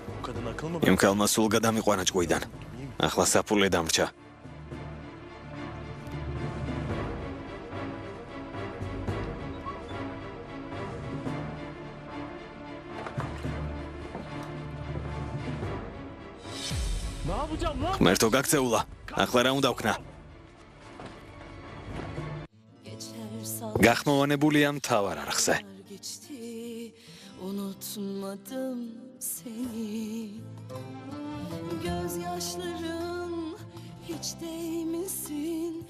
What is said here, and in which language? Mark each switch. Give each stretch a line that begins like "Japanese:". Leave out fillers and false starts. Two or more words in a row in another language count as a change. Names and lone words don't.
Turkish: kadın akıl mı
Georgian: იმ ქალმა სულ გადამიყვანა ჭყვიდან. ახლა საფულე დამრჩა.
Turkish: Ne yapacağım lan?
Georgian: ღმერთო გაქცეულა. ახლა რა უნდა ვქნა? გახმოვანებულია მთავარ არხზე.
Turkish: Geçti, unutmadım seni. Gözyaşların hiç değmesin.